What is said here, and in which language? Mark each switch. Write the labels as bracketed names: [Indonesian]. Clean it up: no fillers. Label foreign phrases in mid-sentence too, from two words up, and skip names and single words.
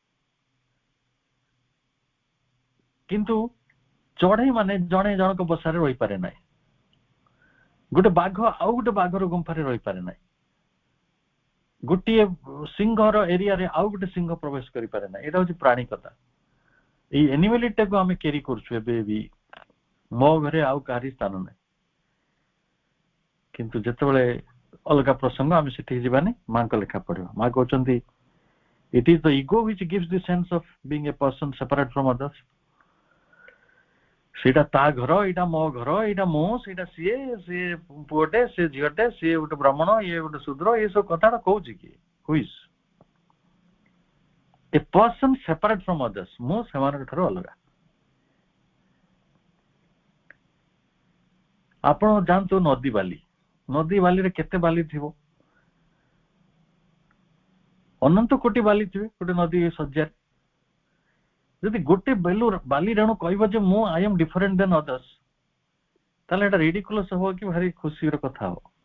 [Odia] କିନ୍ତୁ ଚଢେଇ ମାନେ ଜଣେ ଜଣକ ବସାରେ ରହିପାରେ ନାହିଁ, ଗୋଟେ ବାଘ ଆଉ ଗୋଟେ ବାଘର ଗୁମ୍ଫାରେ ରହିପାରେ ନାହିଁ, ଗୋଟିଏ ସିଂହର ଏରିଆରେ ଆଉ ଗୋଟେ ସିଂହ ପ୍ରବେଶ କରିପାରେ ନାହିଁ। ଏଇଟା ହଉଛି ପ୍ରାଣୀ କଥା। ଏଇ ଏନିମାଲିଟିକୁ ଆମେ କ୍ୟାରି କରୁଛୁ ଏବେ ବି, ମୋ ଘରେ ଆଉ କାହାରି ସ୍ଥାନ ନାହିଁ। କିନ୍ତୁ ଯେତେବେଳେ ଅଲଗା ପ୍ରସଙ୍ଗ, ଆମେ ସେଠିକି ଯିବାନି, ମାଙ୍କ ଲେଖା ପଢିବା। ମା କହୁଛନ୍ତି [English] it is the ego which gives the sense of being a person separate from others. [Odia] ସେଇଟା ତା ଘର, ଏଇଟା ମୋ ଘର, ଏଇଟା ମୁଁ, ସେଇଟା ସିଏ, ସିଏ ପୁଅଟେ, ସିଏ ଝିଅଟେ, ସିଏ ଗୋଟେ ବ୍ରାହ୍ମଣ, ଇଏ ଗୋଟେ ଶୂଦ୍ର, ଏ ସବୁ କଥାଟା କହୁଛି କିଏ? [English] Who is a person separate from others? [Odia] ମୁଁ ସେମାନଙ୍କ ଠାରୁ ଅଲଗା। ଆପଣ ଜାଣନ୍ତୁ ନଦୀ ବାଲି, ନଦୀ ବାଲିରେ କେତେ ବାଲି ଥିବ? ଅନନ୍ତ କୋଟି ବାଲି ଥିବେ ଗୋଟେ ନଦୀ ଶଯ୍ୟାରେ। ଯଦି ଗୋଟେ ବାଲି ରେଣୁ କହିବ ଯେ ମୁଁ [English] I am different than others, [Odia] ତାହେଲେ ଏଟା ରିଡିକୁଲସ୍ ହବ କି ଭାରି ଖୁସିର କଥା ହବ?